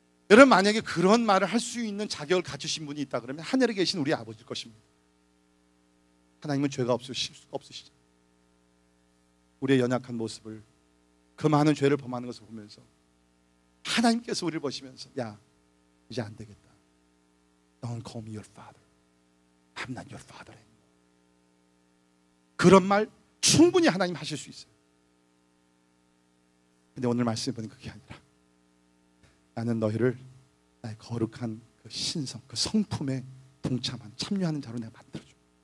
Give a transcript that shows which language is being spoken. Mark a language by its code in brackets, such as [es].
[ko] 여러분, 만약에 그런 말을 할 수 있는 자격을 갖추신 분이 있다 그러면 하늘에 계신 우리 아버지일 것입니다. 하나님은 죄가 없으시고 실수가 없으시죠. 우리의 연약한 모습을, 그 많은 죄를 범하는 것을 보면서 하나님께서 우리를 보시면서 야, 이제 안 되겠다. [en] Don't call me your father. I'm not your father anymore. [ko] 그런 말 충분히 하나님 하실 수 있어요. 근데 오늘 말씀해 보니 그게 아니라 나는 너희를 나의 거룩한 그 신성, 그 성품에 동참하는, 참여하는 자로 내가 만들어줘.